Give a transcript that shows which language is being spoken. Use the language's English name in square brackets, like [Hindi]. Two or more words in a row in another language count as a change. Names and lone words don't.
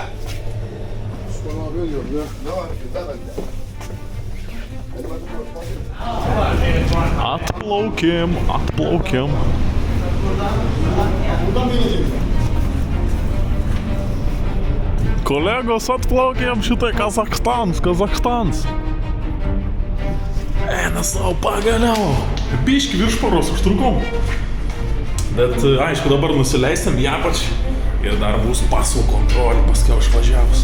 [Turkish] Osman abi ölüyor ya. Ne var? Güzel bence. [Lithuanian] Atplaukim, atplaukim. [Turkish] Buradan bineceğim. [Lithuanian] Kolegos, atplaukėm šitai Kazachstanas. Eina savo pagaliau. Biški viršparos užtrukom. Bet aišku, dabar nusileisim į apačią ir dar bus pasų kontrolė paskiau išvažiavus.